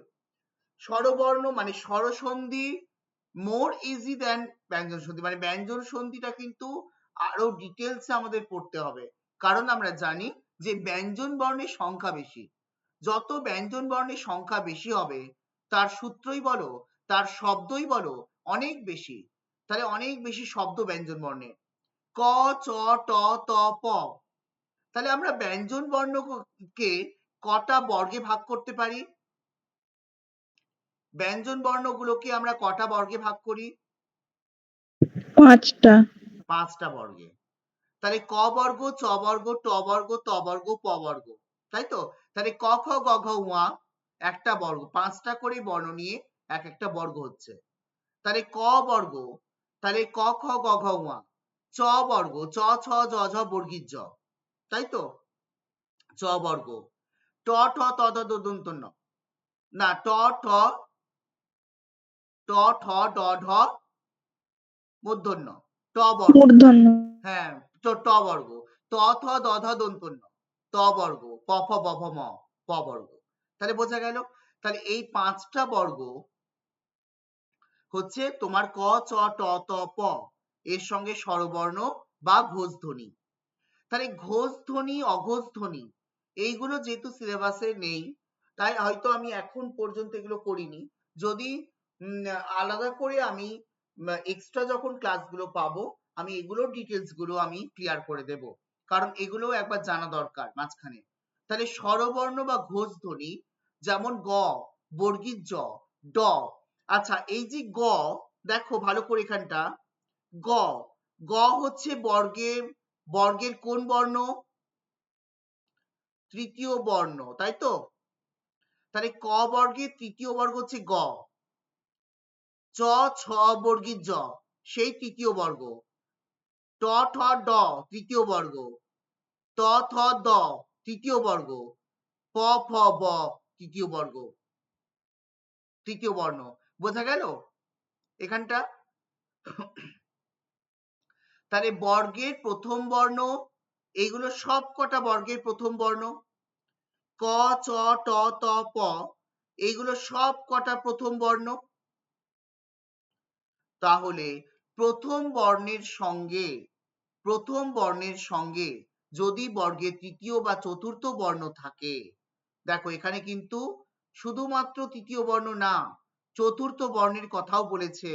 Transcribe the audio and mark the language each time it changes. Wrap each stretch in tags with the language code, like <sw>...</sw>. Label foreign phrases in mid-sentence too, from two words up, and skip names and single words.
<bn>স্বরবর্ণ মানে স্বরসন্ধি</bn> <en>more easy then</en> <bn>ব্যঞ্জন সন্ধি, মানে ব্যঞ্জন সন্ধিটা কিন্তু আরো ডিটেলসে আমাদের পড়তে হবে, কারণ আমরা জানি যে ব্যঞ্জন বর্ণের সংখ্যা বেশি। যত ব্যঞ্জন বর্ণের সংখ্যা বেশি হবে তার সূত্রই বলো তার শব্দই বলো অনেক বেশি। তাহলে অনেক বেশি শব্দ ব্যঞ্জন বর্ণের। ক, চ, ট, ত, প। তাহলে আমরা ব্যঞ্জন বর্ণকে কটা বর্গে ভাগ করতে পারি? ব্যঞ্জন বর্ণগুলোকে আমরা কটা বর্গে ভাগ করি? 5টা। 5টা বর্গে। তাহলে ক বর্গ, চ বর্গ, ট বর্গ, ত বর্গ, প বর্গ, তাই তো? তাহলে ক, খ, গ, ঘ, ঙ একটা বর্গ, 5টা করে বর্ণ নিয়ে এক একটা বর্গ হচ্ছে। তাহলে ক বর্গ, তাহলে ক, খ, গ, ঘ, ঙ। চ বর্গ, চ, ছ, জ, ঝ বর্গীর জ, তাই তো? চ বর্গ। ট, ঠ, ত, থ, দ, দন্ত্য ন। না, ট, ঠ, ড, ঢ মূর্ধন্য। ট বর্গ। মূর্ধন্য। হ্যাঁ, ট বর্গ। ত, থ, দ, ধ দন্ত্য ন। ত বর্গ। প, ফ, ব, ভ, ম প বর্গ। তাহলে বোঝা গেল? তাহলে এই 5টা বর্গ হচ্ছে তোমার ক, চ, ট, ত, প এর সঙ্গে স্বরবর্ণ বা ঘোষ ধ্বনি। তাহলে ঘোষ ধ্বনি, অঘোষ ধ্বনি এইগুলো যেহেতু সিলেবাসে নেই, তাই হয়তো আমি এখন পর্যন্ত এগুলো করিনি। যদি আলাদা করে আমি এক্সট্রা যখন ক্লাসগুলো পাবো, আমি এগুলোর ডিটেলস গুলো আমি ক্লিয়ার করে দেব, কারণ এগুলো একবার জানা দরকার মাঝখানে। তাহলে স্বরবর্ণ বা ঘোষ ধ্বনি যেমন গ, বর্গীর জ, ড। আচ্ছা, এই যে গ, দেখো ভালো করে এখানটা, গ, গ হচ্ছে বর্গের কোন বর্ণ? তৃতীয় বর্ণ, তাই তো? তাহলে ক বর্গের তৃতীয় বর্গ হচ্ছে গ। চ, ছ বর্গীর জ, সেই তৃতীয় বর্গ। ট, ঠ, ড তৃতীয় বর্গ। ত, থ, দ তৃতীয় বর্গ। প, ফ, ব তৃতীয় বর্গ, তৃতীয় বর্ণ। বোঝা গেল এখানটা? তাহলে বর্গের প্রথম বর্ণ, এইগুলো সব কটা বর্গের প্রথম বর্ণ। ক, চ, ট, ত, প এইগুলো সব কটা প্রথম বর্ণ। তাহলে প্রথম বর্ণের সঙ্গে যদি বর্গের তৃতীয় বা চতুর্থ বর্ণ থাকে, দেখো এখানে কিন্তু শুধুমাত্র তৃতীয় বর্ণ না, চতুর্থ বর্ণের কথাও বলেছে।</bn>